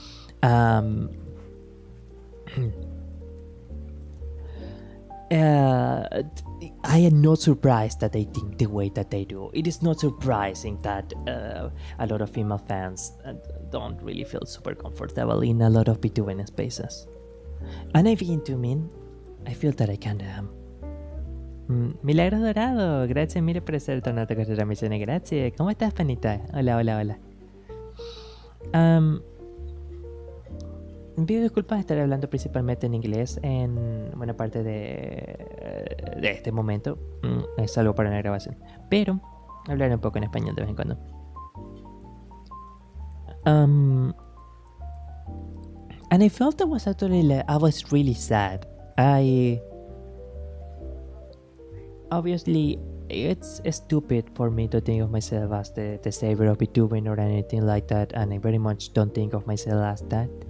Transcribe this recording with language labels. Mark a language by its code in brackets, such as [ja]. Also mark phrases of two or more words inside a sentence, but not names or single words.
[en] I am not surprised that they think the way that they do. It is not surprising that a lot of female fans don't really feel super comfortable in a lot of VTuber spaces. And I begin to mean, I feel that I kinda am. [it] Milagros Dorado, grazie mille per essere tornato a questa trasmissione, grazie. [es] ¿Cómo estás, panita? Hola, hola, hola. Pido disculpas de estar hablando principalmente en inglés en buena parte de este momento. Es algo para una grabación. Pero hablaré un poco en español de vez en cuando. [en] And I felt I was really sad. Obviously, it's stupid for me to think of myself as the savior of VTubing or anything like that, and I very much don't think of myself as that.